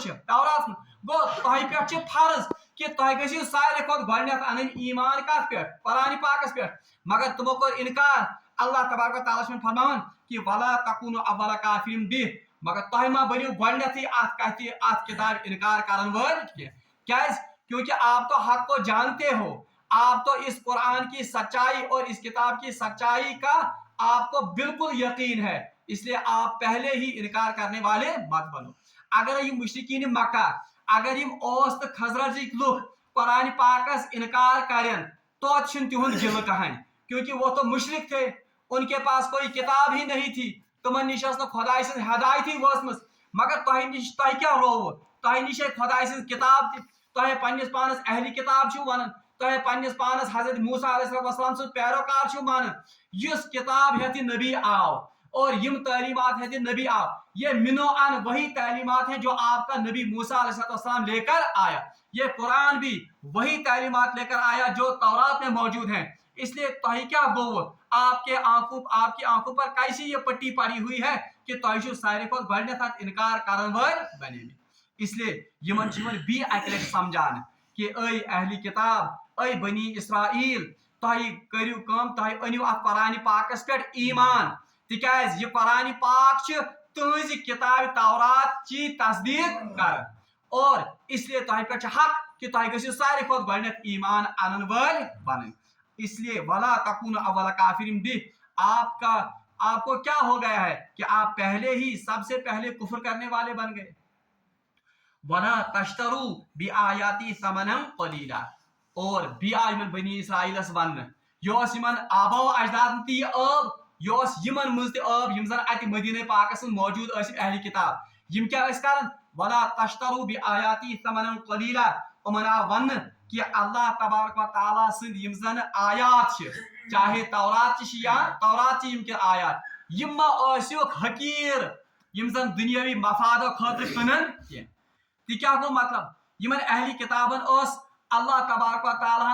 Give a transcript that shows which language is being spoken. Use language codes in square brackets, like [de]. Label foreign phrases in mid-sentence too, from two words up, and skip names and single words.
[ks] چھِ توراتس منٛز گوٚو تۄہہِ پٮ۪ٹھ چھِ فرض کہ تۄہہِ گٔژھِو ساروے کھۄتہٕ گۄڈٕنیتھ انٕنۍ ایمان کتھ پٮ۪ٹھ قرآن پاکس پٮ۪ٹھ مگر تِمو کوٚر انکار اللہ تبارک و تعالیٰ چھُ فرماوان کہ [ar] ولا تکونوا اول کافر به [ks] مگر تۄہہِ ما بٔنِو گۄڈٕنیتھٕے اتھ کتھِ اتھ کتابہِ انکار کرن وٲلۍ کینٛہہ کیازِ [ur] کیونکہ آپ تو حق کو جانتے ہو آپ تو اس قرآن کی سچائی اور اس کتاب کی سچائی کا آپ کو بالکل یقین ہے اس لیے آپ پہلے ہی انکار کرنے والے مت بنو اگر یہ مشرکین مکہ [ks] اگر یم اوس تہٕ خزرجٕکۍ لُکھ قرآن پاکس انکار کرن توتہِ چھُنہٕ تِہُنٛد دِل کہانی [ur] کیونکہ وہ تو مشرک تھے ان کے پاس کوئی کتاب ہی نہیں تھی [ks] تمن نش ٲس نہٕ خۄداے سٕنٛز ہدایتھٕے وٲژمٕژ مگر تۄہہِ نش تۄہہِ کیٛاہ رووٕ تۄہہِ نش ہے خۄداے سٕنٛز کتاب تہِ تۄہہِ پننس پانس اہلِ کتاب چھِو ونان تۄہہِ پننس پانس حضرت موسیٰ علیہ السلام سٕنٛز پیروکار چھِو مانان یُس کتاب ہیٚتھ یہِ نبی آو [ur] اور یم [ks] تعلیمات ہے نبی آو [ur] یہ منو ان وہی تعلیمات ہیں جو آپ کا نبی موسیٰ علیہ السلام لے کر آیا یہ قرآن بھی وہی تعلیمات لے کر آیا جو تورات میں موجود ہیں اس لیے [ks] تۄہہِ کیٛاہ گوٚوٕ [ur] آپ کی آنکھوں پر کیسی یہ پٹی پڑی ہوئی ہے کہ [ks] تۄہہِ چھُو ساروے کھۄتہٕ گۄڈٕنیتھ اتھ انکار کرن وٲلۍ بنیمٕتۍ [ur] اس لیے [ks] یمن چھِ یِوان بیٚیہِ اکہِ لٹہِ سمجھاونہٕ کہ اے اہل کتاب اے بنی اسرائیل تۄہہِ کٔرِو کٲم تۄہہِ أنِو اتھ قرآن پاکس پٮ۪ٹھ ایمان تِکیازِ یہِ قرآن پاک چھِ تُہنٛزِ کتابہِ تورات چی تصدیٖق کران [ur] اور اس لیے [ks] تۄہہِ پٮ۪ٹھ چھُ حق کہ تۄہہِ گٔژھِو ساروے کھۄتہٕ گۄڈٕنیتھ ایمان انن وٲلۍ بنٕنۍ [ur] اس لیے [ar] ولا تکونوا اول کافر به [ur] آپ کو کیا ہو گیا ہے کہ آپ پہلے ہی سب سے پہلے کفر کرنے والے بن گئے [ar] ولا تشتروا بآیاتی ثمنا قلیلا [ks] اور بیٚیہِ بنی اسرائیلس وننہٕ یہِ اوس یِمن آبا و اجدادن تہِ یہِ ٲب یہِ اوس یِمن منٛز تہِ ٲب یِم زن اتہِ مدیٖنہ پاکس منٛز موجوٗد ٲسۍ اہلِ کتاب یِم کیٛاہ ٲسۍ کران [ar] ولا تشتروا بآیاتی ثمنا [ks] قلیلا یِمن آو وننہٕ کہ اللہ تبارک و تعالیٰ سٕنٛدۍ یِم زن آیات چھِ چاہے تورات چھِ یا تورات چھِ یِم کینٛہہ آیات یِم ما ٲسِوکھ حقیٖر یِم زن دُنیٲوی مفادو خٲطرٕ کٕنان کینٛہہ تہِ کیٛاہ گوٚو مطلب یِمن اہلِ کتابن ٲس اللہ تبارک و تعالیٰ